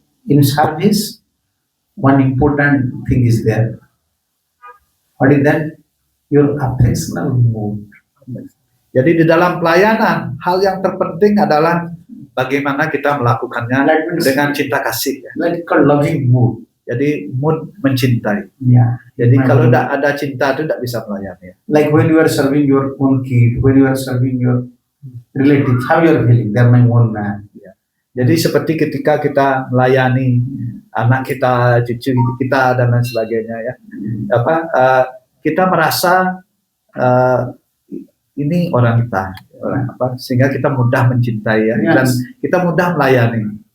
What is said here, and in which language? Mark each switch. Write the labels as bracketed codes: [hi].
[en] In service, one important thing is there. What is that? Your affectional mood. [id] Jadi di dalam pelayanan, hal yang terpenting adalah bagaimana kita melakukannya dengan cinta kasih. Ya. [en] Like called loving mood. [id] Jadi mood mencintai. [en] Yeah. [id] Jadi kalau tidak ada cinta itu tidak bisa melayani. [en] Like when you are serving your own kid, when you are serving your relatives, how you are feeling? They are my own man. [id] Jadi seperti ketika kita melayani anak kita, cucu kita dan lain sebagainya ya, kita merasa ini orang kita, sehingga kita mudah mencintai ya, dan kita mudah melayani.